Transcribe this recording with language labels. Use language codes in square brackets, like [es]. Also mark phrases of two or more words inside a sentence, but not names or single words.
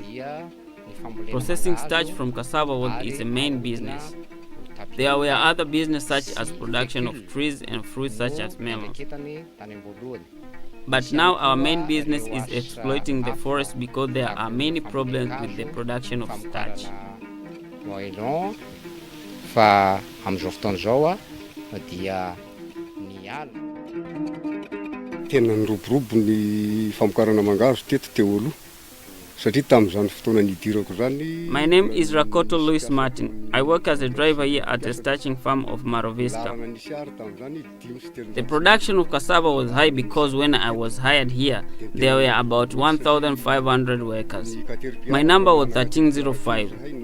[en] Processing starch from cassava is a main business. There were other businesses such as production of trees and fruits such as melon. But now our main business is exploiting the forest because there are many problems with the production of starch. [mg] Fa am'izao fotoan'izao dia ny ala. Tena niroborobo ny famokarana mangahazo teto teo aloha satria tamin'izany fotoana nidirako zany. [en] My name is Rakoto Louis Martin. I work as a driver here at the starching farm of Maroviska. The production of cassava was high because when I was hired here, there were about 1,500 workers. My number was 1305.